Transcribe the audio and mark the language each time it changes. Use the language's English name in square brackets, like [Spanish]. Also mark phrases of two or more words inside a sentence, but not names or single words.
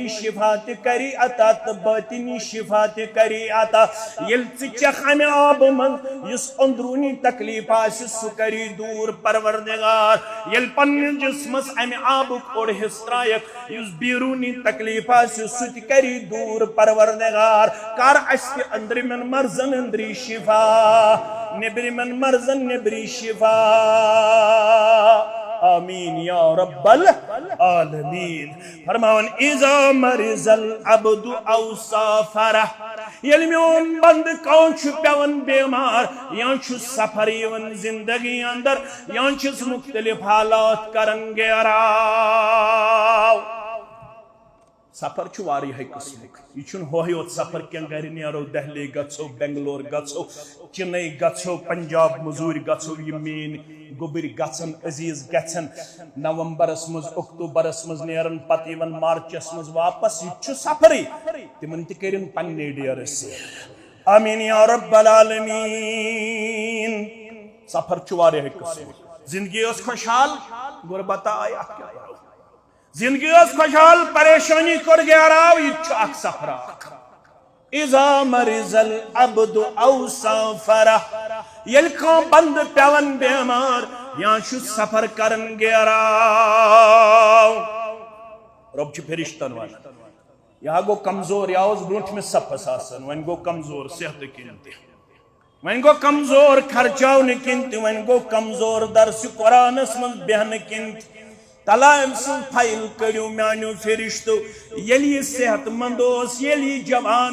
[Kashmiri] شفا تہِ کری عطا تہٕ باطنی شفا تہِ کری عطا ییٚلہِ ژٕ چکھ امہِ آبہٕ منٛز یُس أنٛدروٗنی تکلیٖف آسہِ سُہ کری دوٗر پروردگار ییٚلہِ پننِس جسمس امہِ آبُک اوڑ حصہٕ ترایکھ یُس بیروٗنی تکلیٖف آسہِ سُہ تہِ کری دوٗر پروردگار کر اسہِ تہِ أنٛدرِمٮ۪ن مرضن أنٛدری شفا نیٚبرِمٮ۪ن مرضن نیٚبری شفا [Arabic] آمین یا رب العالمین [Kashmiri] فرماون [Arabic] اذا مرض العبد او سافر [Kashmiri] ییٚلہِ میون بنٛدٕ کانٛہہ چھُ پیٚوان بیمار یا چھُ سفر یِوان زندگی اندر یا چھِس مختلف حالات کران گیراو سفر چھُ واریاہے قٕسمُک یہِ چھُنہٕ ہوے یوت سفر کینٛہہ گرِ نیرو دہلی گژھو بنگلور گژھو چنئی گژھو پنجاب مزوٗرۍ گژھو یِم میٲنۍ گوٚبٕرۍ گژھن عزیٖز گژھن نومبرس منٛز اکتوبرس منٛز نیرن پتہٕ یِوان مارچس منٛز واپس یہِ تہِ چھُ سفرٕے تِمن تہِ کٔرِن پننہِ ڈیرٕ سیر [Arabic] آمین یا رب العالمین [Kashmiri] سفر چھُ واریاہے قٕسمُک زندگی ٲس خۄشحال غُربتہ آیہِ اتھ کیٛاہ کرو زندگی ٲس خۄشحال پریشٲنی کوٚر گیراو یہِ تہِ چھُ اکھ سفر اکھ [Arabic] اذا مرض العبد او سافر [Kashmiri] ییٚلہِ کانٛہہ بنٛدٕ پیٚوان بیمار یا چھُ سفر کران گیراو رۄب چھُ فرشتن ونان یہِ ہا گوٚو کمزور یہِ اوس برٛونٛٹھمِس صفس آسان وۄنۍ گوٚو کمزور صحتہٕ کِنۍ تہِ وۄنۍ گوٚو کمزور خرچاونہٕ کِنۍ تہِ وۄنۍ گوٚو کمزور درسِ قرآنس منٛز بیہنہٕ کِنۍ تہِ تلا أمۍ سٕنٛز فایل کٔڑِو میانیو فرشتو ییٚلہِ یہِ صحت مند اوس ییٚلہِ یہِ جوان